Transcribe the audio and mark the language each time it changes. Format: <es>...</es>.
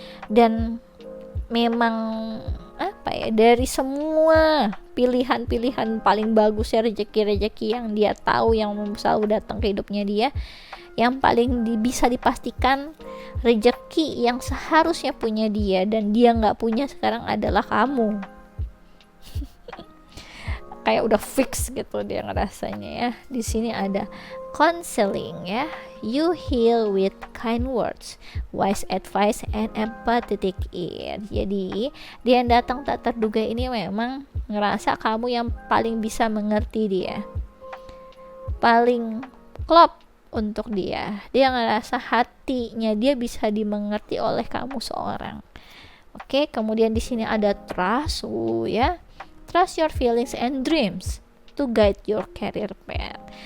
<id>Dan memang apa ya, dari semua pilihan-pilihan paling bagus ya, rezeki-rezeki yang dia tahu yang selalu datang ke hidupnya dia, yang paling bisa dipastikan rezeki yang seharusnya punya dia dan dia nggak punya sekarang adalah kamu. Kayak udah fix gitu dia ngerasanya ya. Di sini ada counseling ya,</id> <en>you heal with kind words, wise advice and empathetic ear.</en> <id>Jadi dia yang datang tak terduga ini memang ngerasa kamu yang paling bisa mengerti dia, paling klop untuk dia ngerasa hatinya dia bisa dimengerti oleh kamu seorang. Oke, kemudian di sini ada trust ya.</id> <en>Trust your feelings and dreams to guide your career path.</en>